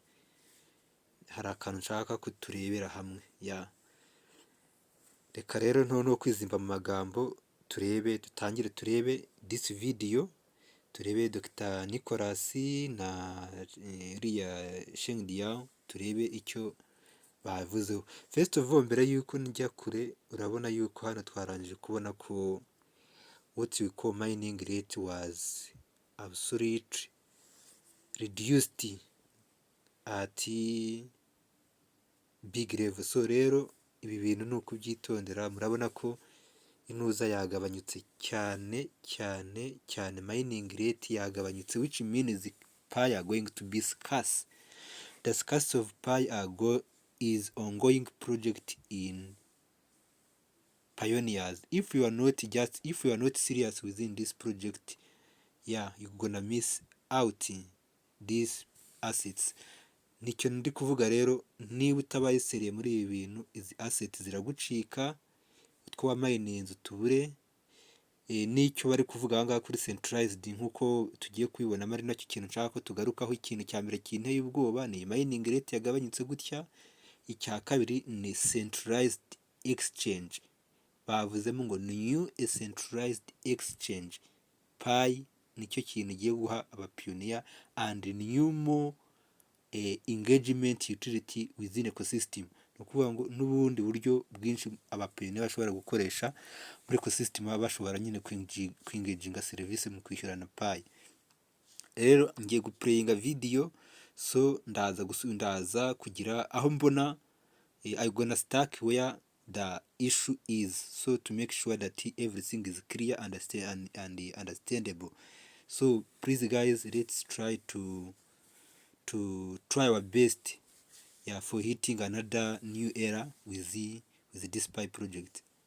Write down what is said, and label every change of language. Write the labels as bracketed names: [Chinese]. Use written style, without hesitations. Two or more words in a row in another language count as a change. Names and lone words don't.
[Kinyarwanda] Hari akantu nshaka kuturebera hamwe reka rero no kwizimba mu magambo, dutangire turebe [English] this video, [Kinyarwanda] turebe Dr. Nicolas na iriya Shengdiao, turebe icyo bavuzeho. [English] First of all, [Kinyarwanda] mbere yuko njya kure, urabona yuko hano twarangije kubona ko [English] what we call mining rate was absolutely reduced at big level. [Kinyarwanda] So rero ibi bintu ni ukubyitondera. Murabona ko inuza yagabanyutse cyane, [English] mining rate yagabanyutse, which means Pi are going to be scarce. The scarcity of Pi is ongoing project in pioneers. If you are not serious within this project, you're gonna miss out these assets. [Kinyarwanda] Nicyo ndi kuvuga rero, niba utabaye seriye muri ibi bintu, izi assets ziragucika, utwo wamayininze utubure. Nicyo bari kuvuga aha ngaha kuri centralized, nk'uko tugiye kubibona, ari nacyo kintu nshaka ko tugarukaho. Ikintu cya mbere kinteye ubwoba ni [English] mining rate [Kinyarwanda] yagabanyutse gutya. Icya kabiri ni [English] centralized exchange. [Kinyarwanda] Bavuzemo ngo [English] new centralized exchange. [Kinyarwanda] Pi nicyo kintu giye guha abapioneer [English] and new more engagement utility within ecosystem. [Kinyarwanda] Ni ukuvuga ngo n'ubundi buryo bwinshi abapioneer bashobora gukoresha muri ecosystem, baba bashobora nyine kwingaginga serivisi mu kwishyurana Pi. Rero ngiye guplayinga video, [English] so [Kinyarwanda] ndaza kugira aho mbona [English] I gonna start where the issue is, so to make sure that everything is clear and understandable. So please guys, let's try to try our best for hitting another new era with this Pi project.